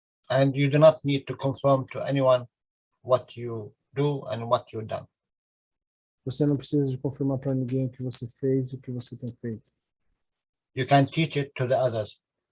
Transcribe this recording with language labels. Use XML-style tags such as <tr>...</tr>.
<en>And you do not need to confirm to anyone what you do and what you've done.</en> <pt>Você não precisa de confirmar para ninguém o que você fez e o que você tem feito.</pt> <en>You can teach it to the others.</en>